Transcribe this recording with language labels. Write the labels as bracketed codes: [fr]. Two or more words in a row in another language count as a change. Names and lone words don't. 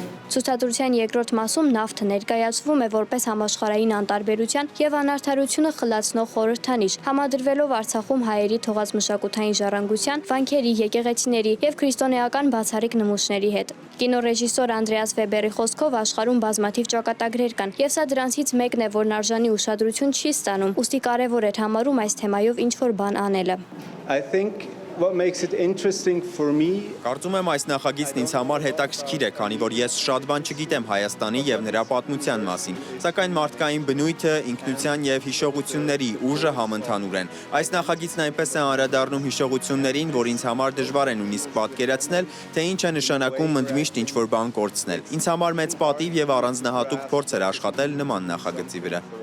[hy] Ցուցադրության երկրորդ մասում նավթը ներկայացվում է որպես համաշխարհային անտարբերության եւ անարդարությունը խլացնող խորհրդանիշ, համադրվելով Արցախում հայերի թողած մշակութային ժառանգության, վանքերի, եկեղեցիների եւ քրիստոնեական բացառիկ նմուշների հետ։ Կինոռեժիսոր Անդրեաս Վեբերի խոսքով աշխարհում բազմաթիվ ճակատագրեր կան, եւ սա դրանցից մեկն է, որն արժանի ուշադրություն չի ստանում, ուստի կարեւոր էր համարում այս թեմայով ինչ-որ բան անելը։ [en] What makes it interesting for me. [hy] Կարծում եմ այս նախագիծն ինձ համար հետաքրքիր է, քանի որ ես շատ բան չգիտեմ Հայաստանի եւ նրա պատմության մասին, սակայն մարդկային բնույթը, ինքնության եւ հիշողությունների ուժը համընդհանուր են։ Այս նախագիծն այնպես է անդրադառնում հիշողություններին, որ ինձ համար դժվար է նույնիսկ պատկերացնել, թե ինչ է նշանակում ընդմիշտ ինչ-որ բան կորցնել։ Ինձ համար մեծ պատիվ եւ առանձնահատուկ փորձ էր աշխատել նման նախագծի վրա։